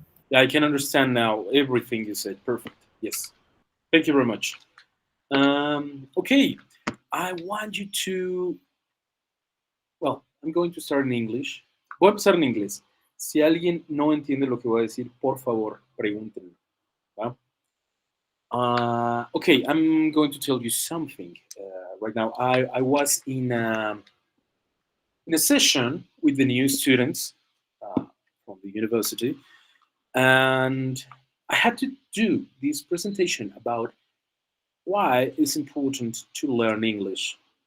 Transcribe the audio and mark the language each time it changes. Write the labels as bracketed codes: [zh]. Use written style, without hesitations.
[en] Yeah, I can understand now everything you said. Perfect. Yes. Thank you very much. Okay. I want you to. Well, I'm going to start in English. [es] Voy a empezar en inglés. Si alguien no entiende lo que voy a decir, por favor, pregúntenme. ¿Va? [en] Okay, I'm going to tell you something right now. I was in a session with the new students from the university, and I had to do this presentation about why it's important to learn English.